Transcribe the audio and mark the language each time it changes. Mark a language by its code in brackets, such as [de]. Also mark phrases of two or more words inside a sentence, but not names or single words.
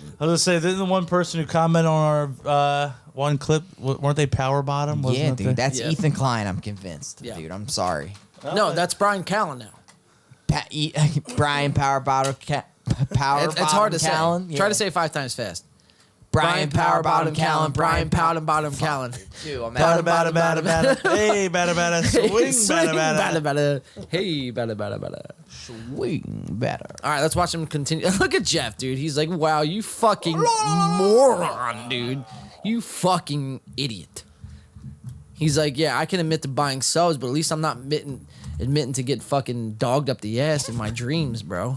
[en] I was gonna say, didn't the one person who commented on our one clip, weren't they power bottom? Yeah, dude, that's Ethan Klein. I'm convinced, dude. I'm sorry. No, that's Brian Callan now. Brian power bottom. Power. It's hard to Callan. say. Yeah. Try to say it 5 times fast. Brian power bottom Callan. Brian power bottom Callan. Dude, I'm Bada bada bada bada. Hey, bada bada. Swing bada bada. bada. Hey, bada bada bada. Swing better. All right, let's watch him continue. Look at Jeff, dude. He's like, wow, you fucking moron, dude. You fucking idiot. He's like, yeah, I can admit to buying subs, but at least I'm not admitting to get fucking dogged up the ass in my dreams, bro.